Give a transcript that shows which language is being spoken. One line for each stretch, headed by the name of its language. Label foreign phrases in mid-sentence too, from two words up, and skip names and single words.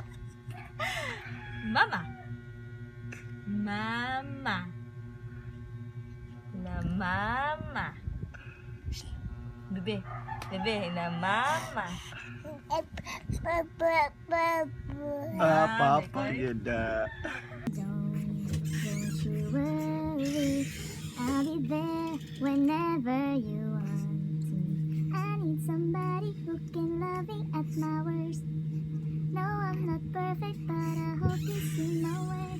Lingala: Mama. Mama. Na mama. Bebe. Bebe, na mama. Papa gini.
English: Don't you worry, I'll be there whenever you want to. I need somebody who can love me at my worst. No, I'm not perfect, but I hope you see my worth.